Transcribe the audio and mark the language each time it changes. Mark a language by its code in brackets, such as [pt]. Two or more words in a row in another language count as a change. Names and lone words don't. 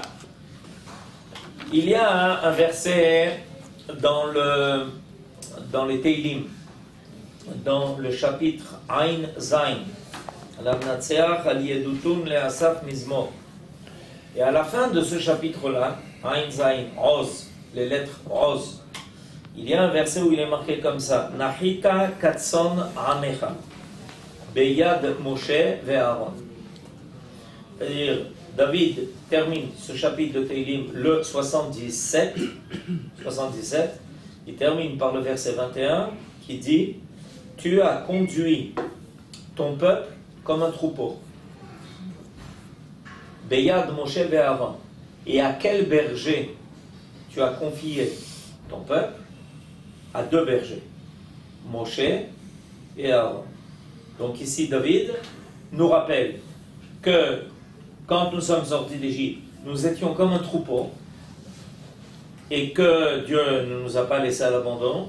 [fr] Il y a un verset dans les Teilim, dans le chapitre [he] עין זין, [fr] et à la fin de ce chapitre-là, [he] עין זין, [fr] Oz, les lettres Oz, il y a un verset où il est marqué comme ça: [he] נחית כצאן עמך ביד משה ואהרן. [fr] C'est-à-dire, David termine ce chapitre de Teilim, le 77, il termine par le verset 21 qui dit: Tu as conduit ton peuple comme un troupeau. [he] ביד משה ואהרן. [fr] Et à quel berger tu as confié ton peuple? À deux bergers, Moshe et Aaron. Donc ici, David nous rappelle que quand nous sommes sortis d'Égypte, nous étions comme un troupeau et que Dieu ne nous a pas laissés à l'abandon.